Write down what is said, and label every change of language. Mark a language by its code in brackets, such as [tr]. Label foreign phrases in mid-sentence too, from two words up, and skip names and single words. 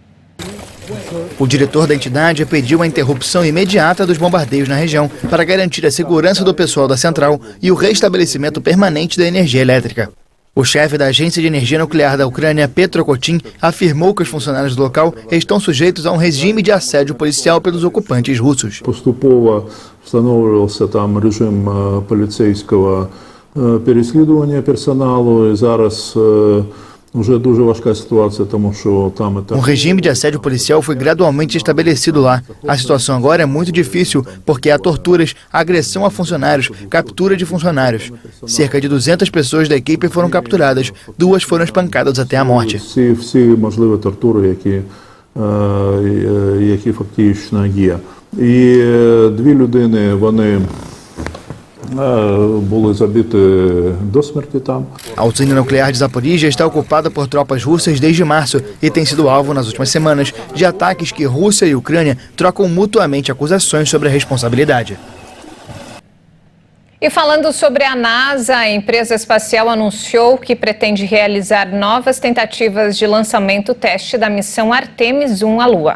[pt] O diretor da entidade pediu a interrupção imediata dos bombardeios na região para garantir a segurança do pessoal da central e o restabelecimento permanente da energia elétrica. O chefe da Agência de Energia Nuclear da Ucrânia, Petro Kotin, afirmou que os funcionários do local estão sujeitos a um regime de assédio policial pelos ocupantes russos. [uk] Поступово встановлювався там режим поліцейського переслідування персоналу, і зараз уже дуже важка ситуація, тому що там [pt] Um regime de assédio policial foi gradualmente estabelecido lá. A situação agora é muito difícil porque há torturas, agressão a funcionários, captura de funcionários. Cerca de 200 pessoas da equipe foram capturadas, 2 foram espancadas até a morte. [uk] Всі можливі тортури, які фактично є. І 2 людини, вони були забиті до смерті там. [pt] A usina nuclear de Zaporizhia está ocupada por tropas russas desde março e tem sido alvo nas últimas semanas de ataques que Rússia e Ucrânia trocam mutuamente acusações sobre a responsabilidade. E falando sobre a NASA, a empresa espacial anunciou que pretende realizar novas tentativas de lançamento teste da missão Artemis 1 à Lua.